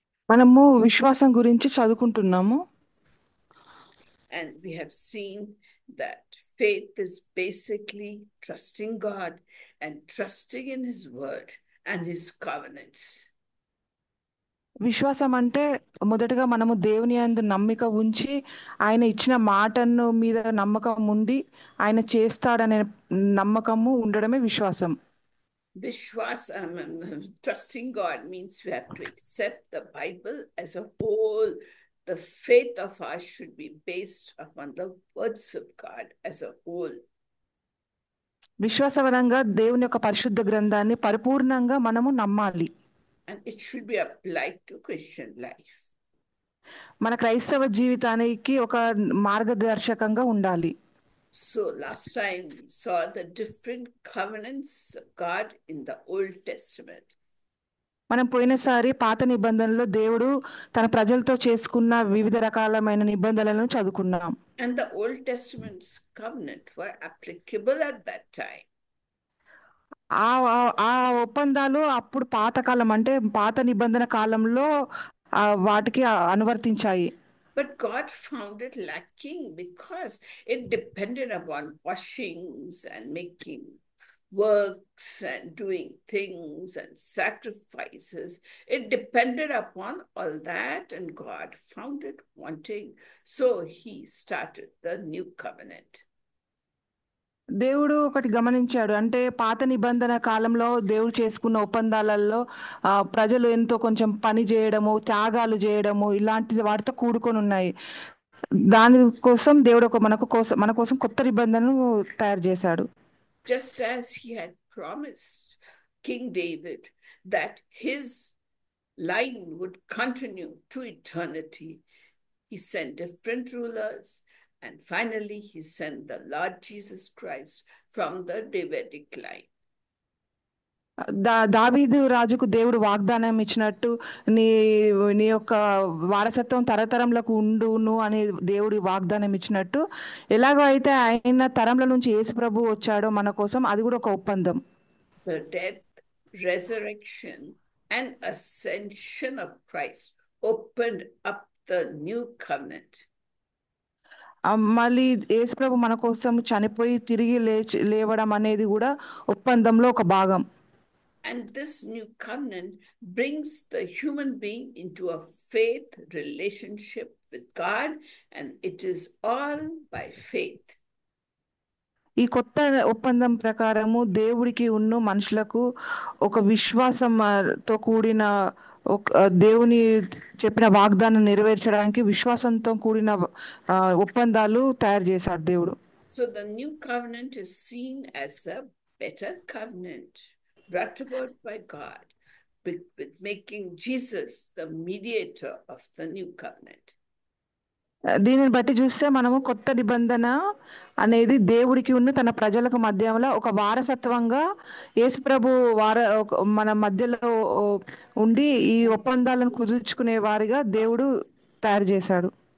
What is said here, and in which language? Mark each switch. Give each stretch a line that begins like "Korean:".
Telugu: మనము విశ్వాసం గురించి చదువుకుంటున్నాము.
English: And we have seen that faith is basically trusting God and trusting in His word and His covenants.
Telugu: విశ్వాసం అంటే మొదటగా మనము దేవుని యందు నమ్మిక ఉంచి ఆయన ఇచ్చిన మాటను మీద నమ్మకం ఉండి ఆయన చేస్తాడనే నమ్మకము ఉండడమే విశ్వాసం.
English: Vishwas, trusting God means we have to accept the Bible as a whole. The faith of us should be based upon the words of God as a whole.
Telugu: విశ్వాసవరంగా దేవుని యొక్క పరిశుద్ధ గ్రంథాన్ని పరిపూర్ణంగా మనము నమ్మాలి.
English: And it should be applied to Christian life.
Telugu: మన క్రైస్తవ జీవితానికి ఒక మార్గదర్శకంగా ఉండాలి.
English: So last time we saw the different covenants of God in the Old Testament.
Telugu: మనం పోయినసారి పాత నిబంధనలో దేవుడు తన ప్రజలతో చేసుకున్న వివిధ రకాలమైన నిబంధనలను చదువుకున్నాం.
English: And the Old Testament's covenant were applicable at that time.
Telugu: ఆ ఒప్పందాలు అప్పుడు పాతకాలం అంటే పాత నిబంధన కాలంలో వాటికి అనువర్తించాయి.
English: But God found it lacking because it depended upon washings and making works and doing things and sacrifices. It depended upon all that, and God found it wanting. So he started the new covenant.
Telugu: దేవుడు ఒకటి గమనించాడు. అంటే పాత నిబంధన కాలంలో దేవుడు చేసుకున్న ఒప్పందాలలో ప్రజలు ఎంతో కొంచెం పని చేయడము, త్యాగాలు చేయడము ఇలాంటి వాటితో కూడుకొని ఉన్నాయి. దాని కోసం దేవుడు మన కోసం కొత్త నిబంధనను తయారు చేశాడు.
English: Just as he had promised King David that his line would continue to eternity, he sent different rulers. And finally, he sent the Lord Jesus Christ from the Davidic line.
Telugu: దావీదు రాజుకు దేవుడు వాగ్దానం ఇచ్చినట్టు నీ యొక్క వారసత్వం తరతరంలకు ఉండును అని దేవుడు వాగ్దానం ఇచ్చినట్టు ఎలాగో అయితే ఆయన తరంల నుంచి యేసు ప్రభు వచ్చాడో మన కోసం, అది కూడా ఒక ఒప్పందం.
English: The death, resurrection and ascension of Christ opened up the new covenant.
Telugu: మళ్ళీ యేసు ప్రభు మన కోసం చనిపోయి తిరిగి లేవడం అనేది కూడా ఒప్పందంలో ఒక భాగం.
English: And this new covenant brings the human being into a faith relationship with God, and it is all by faith.
Telugu: ఈ కొత్త ఒప్పందం ప్రకారము దేవుడికి ఉన్న మనుషులకు ఒక విశ్వాసంతో కూడిన దేవుని చెప్పిన వాగ్దానం నెరవేర్చడానికి విశ్వాసంతో కూడిన ఒప్పందాలు తయారు చేశాడు దేవుడు.
English: So the new covenant is seen as a better covenant brought about by God with making Jesus the mediator of the new covenant.
Telugu: దీనిని బట్టి చూస్తే మనము కొత్త నిబంధన అనేది దేవుడికి ఉన్న తన ప్రజలకు మధ్యలో ఒక వారసత్వంగా యేసుప్రభు మన మధ్యలో ఉండి ఈ ఒప్పందాలను కుదుర్చుకునే వారిగా దేవుడు తయారు చేశాడు.